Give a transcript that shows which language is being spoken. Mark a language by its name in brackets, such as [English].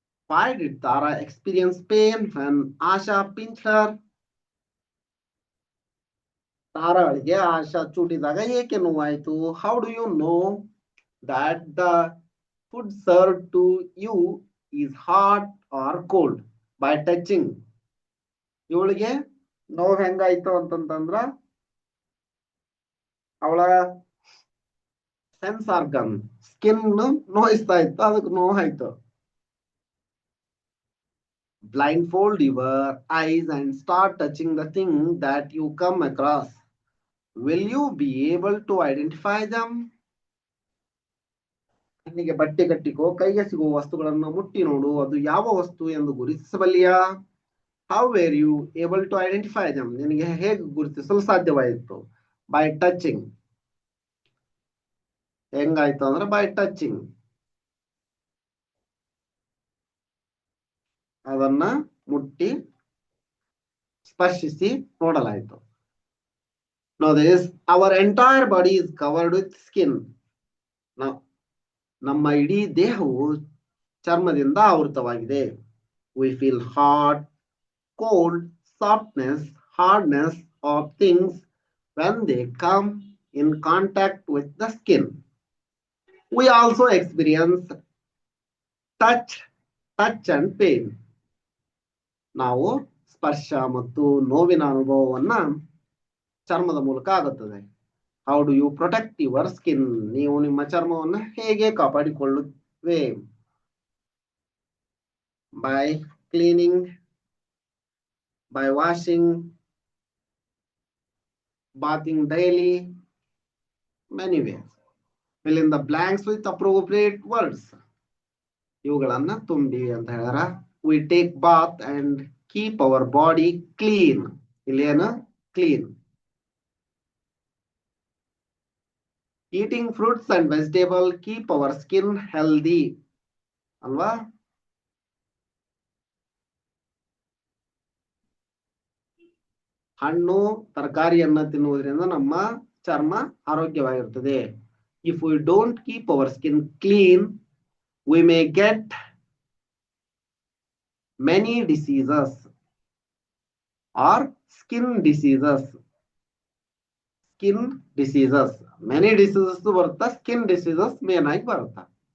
[English] Why did Tara experience pain when Asha pinched her? [Kannada] ತಾರಾಳಿಗೆ ಆಶಾ ಚೂಟಿದಾಗ ಏಕೆ ನೋವಾಯಿತು? [English] How do you know that the food served to you is hot or cold? By touching. [Kannada] ಇವಳಿಗೆ ನೋವು ಹೆಂಗಾಯ್ತು ಅಂತಂದ್ರ ಅವಳ [English] sense organ skin [Kannada] ನೋಯಿಸ್ತಾ ಇತ್ತು, ಅದಕ್ಕೆ ನೋವಾಯ್ತು. [English] Blindfold your eyes and start touching the thing that you come across. Will you be able to identify them? [Kannada] ಕಣ್ಣಿಗೆ ಬಟ್ಟೆ ಕಟ್ಟಿಕೋ, ಕೈಗೆ ಸಿಗುವ ವಸ್ತುಗಳನ್ನು ಮುಟ್ಟಿ ನೋಡು, ಅದು ಯಾವ ವಸ್ತು ಎಂದು ಗುರುತಿಸಬಲ್ಲಿಯಾ? [English] How were you able to identify them? [Kannada] ನಿನಗೆ ಹೇಗೆ ಗುರುತಿಸಲು ಸಾಧ್ಯವಾಯಿತು? [English] By touching. [Kannada] ಹೆಂಗಾಯ್ತು ಅಂದ್ರೆ [English] by touching. [Kannada] ಅದನ್ನ ಮುಟ್ಟಿ ಸ್ಪರ್ಶಿಸಿ ನೋಡಲಾಯಿತು. [English] Now this, our entire body is covered with skin. [Kannada] ನಮ್ಮ ಇಡೀ ದೇಹವು ಚರ್ಮದಿಂದ ಆವೃತವಾಗಿದೆ. [English] We feel hot, cold, softness, hardness of things when they come in contact with the skin. We also experience touch and pain. [Kannada] ನಾವು ಸ್ಪರ್ಶ ಮತ್ತು ನೋವಿನ ಅನುಭವವನ್ನ ಚರ್ಮದ ಮೂಲಕ ಆಗುತ್ತದೆ. [English] How do you protect your skin? [Kannada] ನೀವು ನಿಮ್ಮ ಚರ್ಮವನ್ನು ಹೇಗೆ ಕಾಪಾಡಿಕೊಳ್ಳುತ್ತವೆ? [English] By cleaning, by washing, bathing daily, many ways. Fill in the blanks with appropriate words. [Kannada] ಇವುಗಳನ್ನ ತುಂಬಿ ಅಂತ ಹೇಳ್ಯಾರ. [English] We take bath and keep our body clean. [Kannada] ಇಲ್ಲೇನ clean. [English] Eating fruits and vegetables keep our skin healthy. [Kannada] ಅಲ್ವಾ? ಹಣ್ಣು ತರಕಾರಿಯನ್ನ ತಿನ್ನುವುದರಿಂದ ನಮ್ಮ ಚರ್ಮ ಆರೋಗ್ಯವಾಗಿರುತ್ತದೆ. [English] If we don't keep our skin clean, we may get many diseases or skin diseases. Skin diseases. Many diseases [Kannada] ಬರುತ್ತಾ, [English] skin diseases main ಆಗಿ ಬರುತ್ತಾ.